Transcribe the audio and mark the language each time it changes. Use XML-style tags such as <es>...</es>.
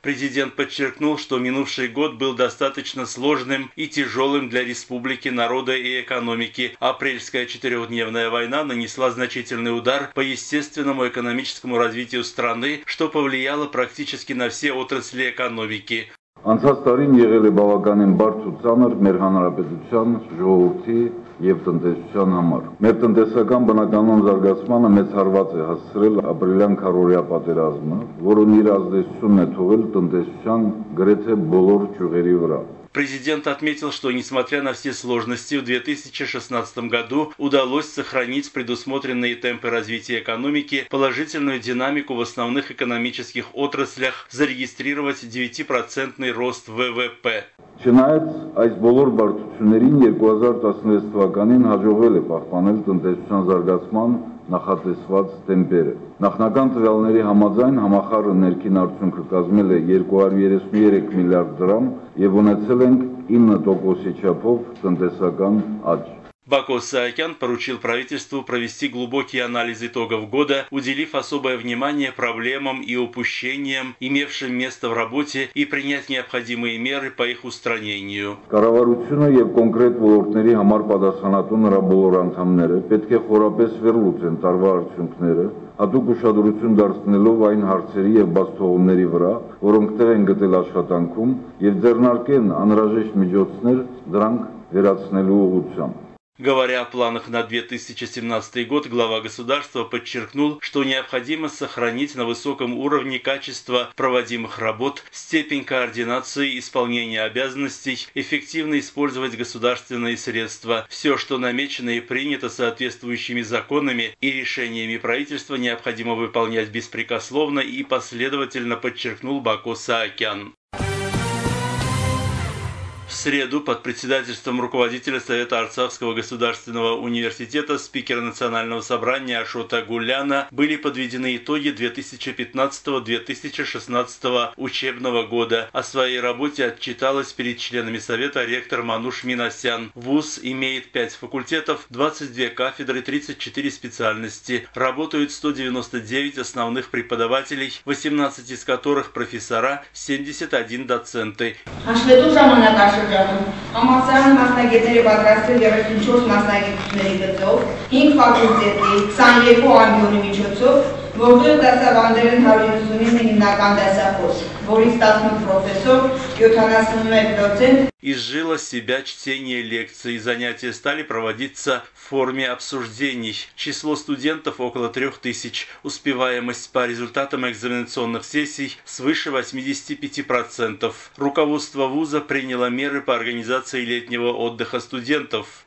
<ru>Президент подчеркнул, что минувший год был достаточно сложным и тяжелым для республики, народа и экономики. Апрельская 4-дневная война нанесла значительный удар по естественному экономическому развитию страны, что повлияло практически на все отрасли экономики.</ru> <hy>Անցած տարին եղել է բավականին բարդ ու ծանր մեր հանրապետության ժողովրդի եւ տնտեսության համար։ Մեր տնտեսական բնականոն զարգացմանը մեծ հարված է հասցրել ապրիլյան քառորյա պատերազմը, որն իր ազդեցությունն է թողել տնտեսության գրեթե բոլոր ճյուղերի վրա։</hy> <ru>Президент отметил, что несмотря на все сложности, в 2016 году удалось сохранить предусмотренные темпы развития экономики, положительную динамику в основных экономических отраслях, зарегистрировать 9% рост ВВП.</ru> <hy>Чинаец айс болор бартуцюнерин 2016 թվականին հաջողվել է պահպանել տնտեսության զարգացման նախատեսված տեմպերը։ Նախնական տվյալների համաձայն համախառը ներքին արդյունքը կազմել է 233 միլիարդ դրամ եւ ունեցել ենք 9% չափով տնտեսական աճ։</hy> <ru>Бако Саакян поручил правительству провести глубокий анализ итогов года, уделив особое внимание проблемам и упущениям, имевшим место в работе, и принять необходимые меры по их устранению.</ru> <hy>Կառավարությունը եւ կոնկրետ ոլորտների համար պատասխանատուն բոլոր անդամները պետք է խորապես վերլուծեն տարվա արդյունքները, հատուկ ուշադրություն դարձնելով այն հարցերի եւ բացթողումների վրա, որոնք տեղ են գտել աշխատանքում, եւ ձեռնարկեն անհրաժեշտ միջոցներ դրանք վերացնելու ուղղությամբ։</hy> <ru>Говоря о планах на 2017 год, глава государства подчеркнул, что необходимо сохранить на высоком уровне качество проводимых работ, степень координации исполнения обязанностей, эффективно использовать государственные средства. Все, что намечено и принято соответствующими законами и решениями правительства, необходимо выполнять беспрекословно и последовательно, подчеркнул Бако Саакян. В среду под председательством руководителя Совета Арцахского государственного университета спикера Национального собрания Ашота Гуляна были подведены итоги 2015-2016 учебного года. О своей работе отчиталась перед членами Совета ректор Мануш Минасян. ВУЗ имеет 5 факультетов, 22 кафедры, 34 специальности. Работают 199 основных преподавателей, 18 из которых профессора, 71 доценты.</ru> <hy>Համալսարան մասնագետները պատրաստել 34 մասնագետների գծով, 5 ֆակուլտետի 22 ամբյոնի միջոցով, որտեղ դասավանդել են 159 հիմնական դասախոս, որից 18 պրոֆեսոր, 71 դոցենտ.</hy> <ru>Изжило себя чтение лекций. Занятия стали проводиться в форме обсуждений. Число студентов около 3000. Успеваемость по результатам экзаменационных сессий свыше 85%. Руководство вуза приняло меры по организации летнего отдыха студентов.</ru>